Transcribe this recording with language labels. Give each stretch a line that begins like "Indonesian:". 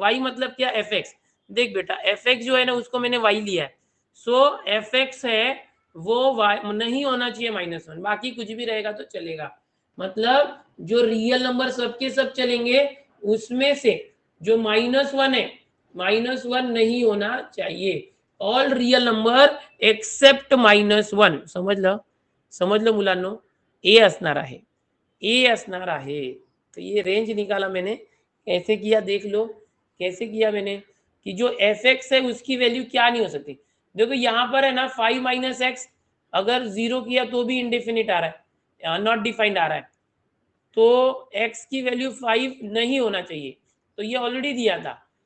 Hindi: y मतलब क्या, fx। देख बेटा fx जो है ना, उसको मैंने y लिया है, सो fx है वो y नहीं होना चाहिए -1, बाकी कुछ भी रहेगा तो चलेगा। मतलब जो रियल नंबर सबके सब चलेंगे, उसमें से जो -1 है, -1 नहीं होना चाहिए।
English: all real number except -1,
Marathi: समझ लो मुलांनो, ए असणार आहे, ए असणार आहे।
Hindi: तो ये रेंज निकाला मैंने, कैसे किया देख लो, कैसे किया मैंने, कि जो fx है उसकी वैल्यू क्या नहीं हो सकती। देखो यहाँ पर है ना 5 - x, अगर 0 किया तो भी इंडेफिनिट आ रहा है, नॉट डिफाइंड आ रहा है, तो x की वैल्यू 5 नहीं होना चाहिए, तो ये ऑलरेडी दिया था।